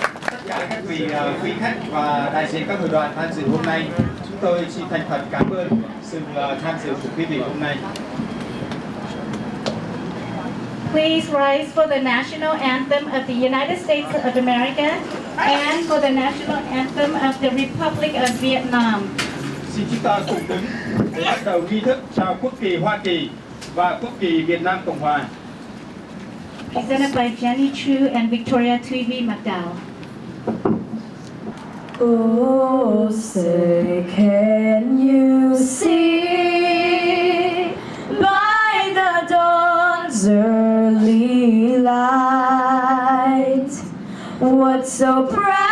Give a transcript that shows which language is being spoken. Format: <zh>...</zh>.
<vi>Tất cả các vị quý khách và đại diện các hội đoàn tham dự hôm nay, chúng tôi xin thành thật cảm ơn sự tham dự của quý vị hôm nay.</vi> <en>Please rise for the national anthem of the United States of America and for the national anthem of the Republic of Vietnam.</en> <vi>Xin chúng ta cùng đứng để bắt đầu nghi thức chào quốc kỳ Hoa Kỳ và quốc kỳ Việt Nam Cộng Hòa.</vi> <en>Presented by Jenny Chu and Victoria Thuy McDowell. Oh, say can you see by the dawn's early light what so proudly</en>